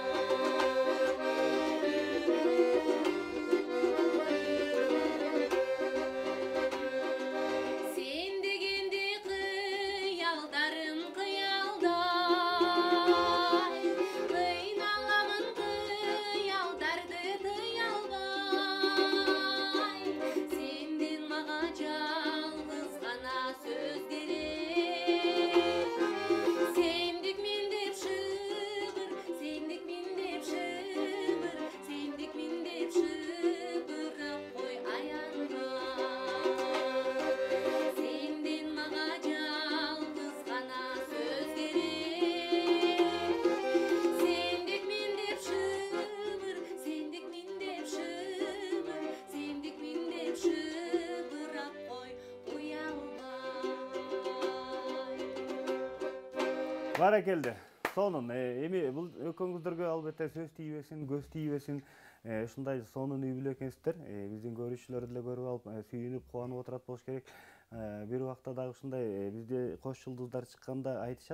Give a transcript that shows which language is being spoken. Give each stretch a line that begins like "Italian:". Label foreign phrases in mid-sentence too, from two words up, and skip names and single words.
Kazakh: Sen degende kıyaldarım kıyalday. Kıynalamın kıyaldardı kıyalbay. Senden mağa жалғыз ғана сөз керек. Сендік мен деп шыбыр, сендік мен деп шыбыр, сендік мен деп шыбырып қой аянбай. Сенден маға жалғыз ғана сөз керек. Сендік мен деп шыбыр, сендік мен деп шыбыр, сендік мен деп шыбырап қой ұялмай.
Kyrgyz: Баракелде. Сонун эми бул экөөңүздөргө албетте сөз тийбесин, көз тийбесин. Ушундай сонун үй бүлө экенсиздер. Биздин көрүүчүлөр деле көрүп алып, сүйүнүп, кубанып отурат болуш керек. Бир убакта дагы ушундай бизде кош жылдыздар чыкканда айтышат.